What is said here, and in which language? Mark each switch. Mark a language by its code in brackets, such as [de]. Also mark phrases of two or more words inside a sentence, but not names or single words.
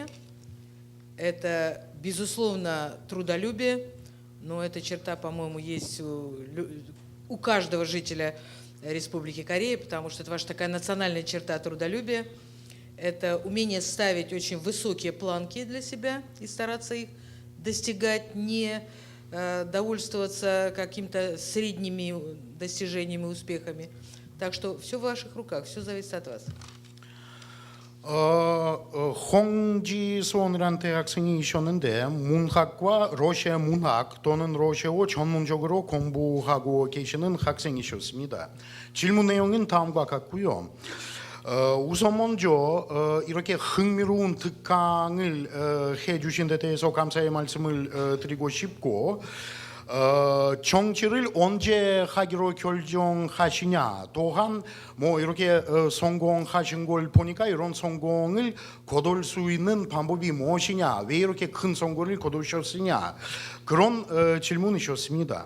[ru] Это, безусловно, трудолюбие, но эта черта, по-моему, есть у каждого жителя Республики Корея, потому что это ваша такая национальная черта трудолюбия. Это умение ставить очень высокие планки для себя и стараться их достигать, не довольствоваться какими-то средними достижениями, успехами. Так что все в ваших руках, все зависит от вас. [ko] 홍지손이라는 대학생이셨는데 문학과 러시아 문학 또는 러시아어 전문적으로 공부하고 계시는 학생이셨습니다. 질문 내용은 다음과 같고요. 우선 먼저 이렇게 흥미로운 특강을 해주신 데 대해서 감사의 말씀을 드리고 싶고 정치를 언제 하기로 결정하시냐 또한 뭐 이렇게 성공하신 걸 보니까 이런 성공을 거둘 수 있는 방법이 무엇이냐 왜 이렇게 큰 성공을 거두셨으냐 그런 질문이셨습니다.